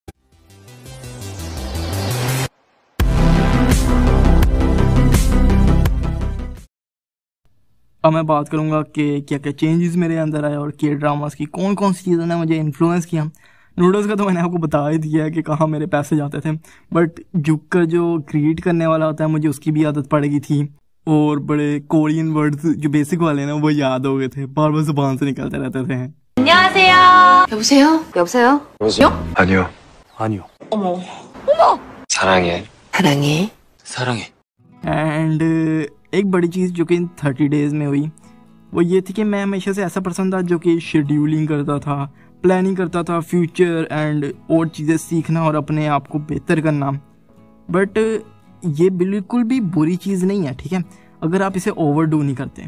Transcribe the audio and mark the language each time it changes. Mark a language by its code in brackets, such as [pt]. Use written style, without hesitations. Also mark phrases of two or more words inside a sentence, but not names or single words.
[hi] अब मैं बात करूंगा कि क्या क्या चेंजेस मेरे अंदर आए और के ड्रामास की कौन कौन सी चीज़ों ने मुझे इन्फ्लुएंस किया। नूडल्स का तो मैंने आपको बता ही दिया है कि कहाँ मेरे पैसे जाते थे, बट झुक कर जो क्रिएट करने वाला होता है मुझे उसकी भी आदत पड़ गई थी। और बड़े कोरियन वर्ड्स जो बेसिक वाले ना वो याद हो गए थे, बार बार जुबान से निकलते रहते थे। [ko] 안녕하세요. 여보세요? 여보세요? 여보세요? 아니요. 아니요. 어머. 사랑해. 사랑해. 사랑해. [hi] एंड एक बड़ी चीज़ जो कि इन 30 डेज़ में हुई वो ये थी कि मैं हमेशा से ऐसा पर्सन था जो कि शेड्यूलिंग करता था, प्लानिंग करता था फ्यूचर एंड और चीज़ें सीखना और अपने आप को बेहतर करना। बट ये बिल्कुल भी बुरी चीज़ नहीं है, ठीक है, अगर आप इसे ओवरडू नहीं करते।